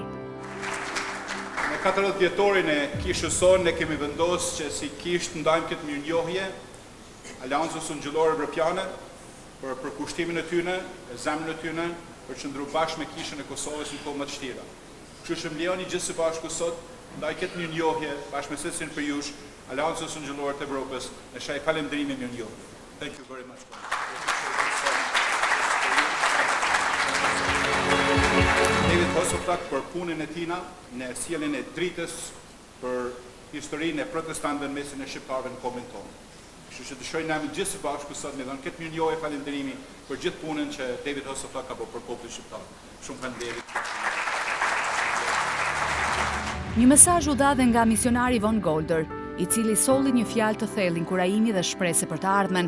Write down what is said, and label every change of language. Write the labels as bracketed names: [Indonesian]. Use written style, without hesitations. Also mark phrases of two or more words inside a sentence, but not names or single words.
[Albanian] Në 40 vjetorin e kishës sonë ne kemi vendosur që si kishë të ndajmë këtë mirënjohje Aleancës Ungjillore Evropiane për përkushtimin e tyre, e zemrën e tyre, për të qëndruar bashkë me kishën e Kosovës në kohë më të vështira. Kështu që më lejoni gjithë së bashku sot ndaj këtë mirënjohje bashkë me secilin për jush, Aleancës Ungjillore të Evropës, ne shaj falënderimin e mirënjohjes. [English] Thank you very much. [Albanian] David Hasselblad për punën e tina në sjelljen e dritës për historinë e protestantëve në mesin e shqiptarëve në kohën tonë. Kështu që dëshiroj nami gjithë së bashku sot me dhënë këtë mirënjohje falënderimi për gjithë punën që David Hasselblad ka bërë për popullin shqiptar. Shumë faleminderit. Një mesazh u dha dhe nga misionari Von Golder, i cili solli një fjalë të thellë inkurajimi dhe shpresë për të ardhmen.